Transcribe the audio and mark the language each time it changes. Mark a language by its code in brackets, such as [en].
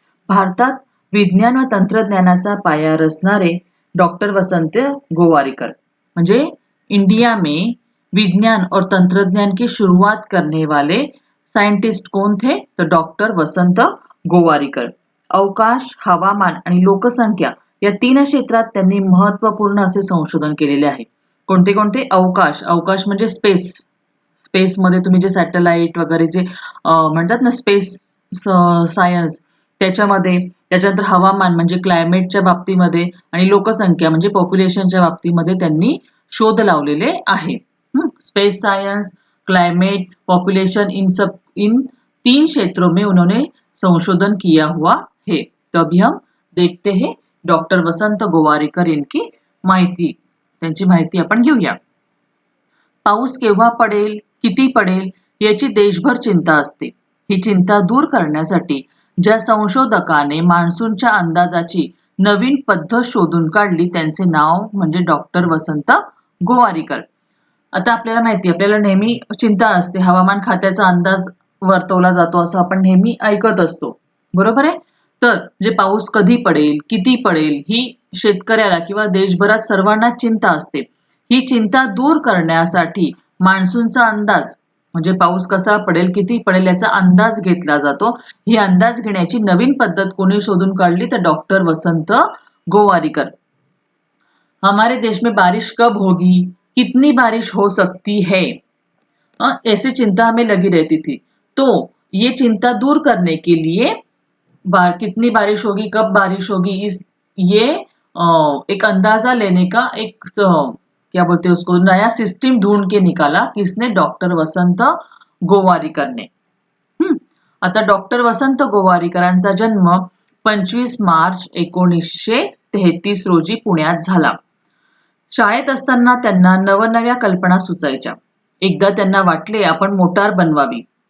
[mr] भारतात विज्ञान व तंत्रज्ञानाचा पाया रचणारे डॉक्टर वसंत गोवारीकर म्हणजे [hi] इंडिया में विज्ञान और तंत्रज्ञान की शुरुआत करने वाले साइंटिस्ट कौन थे तो डॉक्टर वसंत गोवारीकर. [mr] अवकाश, हवामान आणि लोकसंख्या या 3 क्षेत्रात त्यांनी महत्त्वपूर्ण असे संशोधन केलेले आहे. कोणते कोणते? अवकाश. अवकाश म्हणजे स्पेस. स्पेसमध्ये तुम्ही जे सॅटेलाइट वगैरे जे म्हणतात ना स्पेस सायन्स त्याच्यामध्ये, त्याच्यानंतर हवामान म्हणजे क्लायमेटच्या बाबतीमध्ये आणि लोकसंख्या म्हणजे पॉप्युलेशनच्या बाबतीमध्ये त्यांनी शोध लावलेले आहे. [hi] Space science, climate, population in 3 क्षेत्रों में उन्होंने संशोधन किया हुआ है. तो अभी हम देखते हैं डॉक्टर वसंत गोवारीकर [mr] यांची माहिती. त्यांची माहिती आपण घेऊया. पाऊस केव्हा पडेल, किती पडेल याची देशभर चिंता असते. ही चिंता दूर करण्यासाठी ज्या संशोधकाने मान्सूनच्या अंदाजाची नवीन पद्धत शोधून काढली त्यांचे नाव म्हणजे डॉक्टर वसंत गोवारीकर. आता आपल्याला माहिती, आपल्याला नेहमी चिंता असते, हवामान खात्याचा अंदाज वर्तवला जातो असं आपण नेहमी ऐकत असतो, बरोबर आहे. तर जे पाऊस कधी पडेल, किती पडेल ही शेतकऱ्याला किंवा देशभरात सर्वांना चिंता असते. ही चिंता दूर करण्यासाठी मान्सूनचा अंदाज म्हणजे पाऊस कसा पडेल, किती पडेल याचा अंदाज घेतला जातो. ही अंदाज घेण्याची नवीन पद्धत कोणी शोधून काढली तर डॉक्टर वसंत गोवारीकर. [hi] हमारे देश में बारिश कब होगी, कितनी बारिश हो सकती है, ऐसी चिंता हमें लगी रहती थी. तो ये चिंता दूर करने के लिए कितनी बारिश होगी, कब बारिश होगी, ये एक अंदाजा लेने का एक क्या बोलते हैं उसको नया सिस्टम ढूंढ के निकाला. किसने? डॉक्टर वसंत गोवारीकर ने. [mr] आता डॉक्टर वसंत गोवारीकरांचा जन्म 25 मार्च 1933 रोजी पुण्यात झाला. शाळेत असताना त्यांना नवनव्या कल्पना सुचायच्या. एकदा त्यांना वाटले आपण मोटार बनवावी.